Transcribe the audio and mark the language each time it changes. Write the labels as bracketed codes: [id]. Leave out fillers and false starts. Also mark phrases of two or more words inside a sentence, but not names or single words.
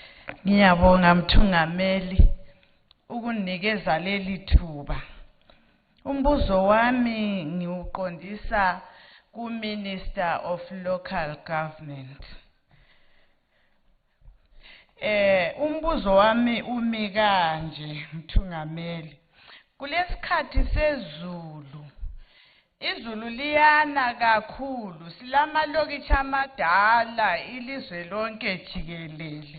[nd] Ngiyabonga mthungameli ukunikeza leli thuba Umbuzo wami ngiuqondisa ku- [en] Minister of Local Government. [nd] Umbuzo wami umi kanje Mthungameli. Kulesikhathi sezulu, izulu liyana kakhulu, silamalokitshi amadala ilizwe lonke jikelele.